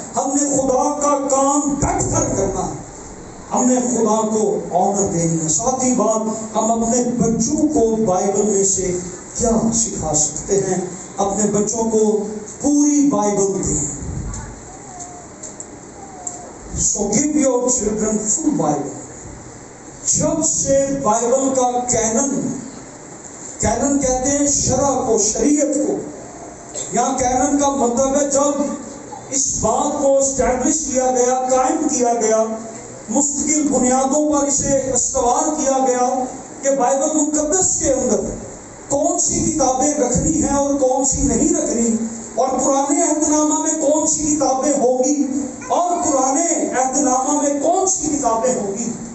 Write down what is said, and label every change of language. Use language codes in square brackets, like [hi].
[ur] ہم نے خدا کا کام ڈٹ کر کرنا ہے، ہم نے خدا کو آنر دینی ہے. ساتھ ہی بات، ہم اپنے بچوں کو بائبل میں سے کیا سکھا سکتے ہیں؟ اپنے بچوں کو پوری بائبل دیں. [en] So give your children full Bible. [ur] جب سے بائبل کا کینن کہتے ہیں شرع کو، شریعت کو. یہاں کینن کا مطلب ہے جب اس بات کو اسٹیبلش کیا گیا، قائم کیا گیا، مستقل بنیادوں پر اسے استوار کیا گیا کہ بائبل مقدس کے اندر کون سی کتابیں رکھنی ہیں اور کون سی نہیں رکھنی، اور پرانے عہد نامہ میں کون سی کتابیں ہوں گی اور پرانے عہد نامہ میں کون سی کتابیں ہوں گی.